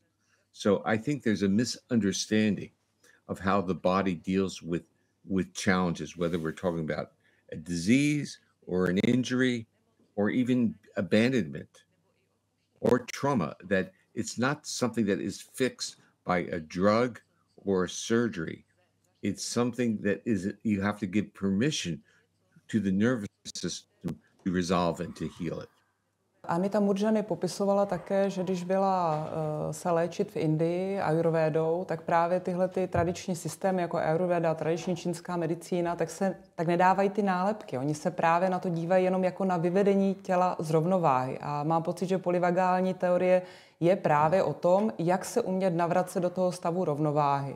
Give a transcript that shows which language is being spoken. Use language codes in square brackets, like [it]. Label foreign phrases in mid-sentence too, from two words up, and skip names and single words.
[en] So I think there's a misunderstanding of how the body deals with challenges, whether we're talking about a disease or an injury or even abandonment or trauma, that it's not something that is fixed by a drug or a surgery. It's something that you have to give permission to the nervous system to resolve and to heal it. [cs] Anita Murjani popisovala také, že když byla se léčit v Indii ajurvédou, tak právě tyhle ty tradiční systémy, jako ajurvéda, tradiční čínská medicína, tak nedávají ty nálepky. Oni se právě na to dívají jenom jako na vyvedení těla z rovnováhy. A mám pocit, že polyvagální teorie je právě o tom, jak se umět navracet do toho stavu rovnováhy.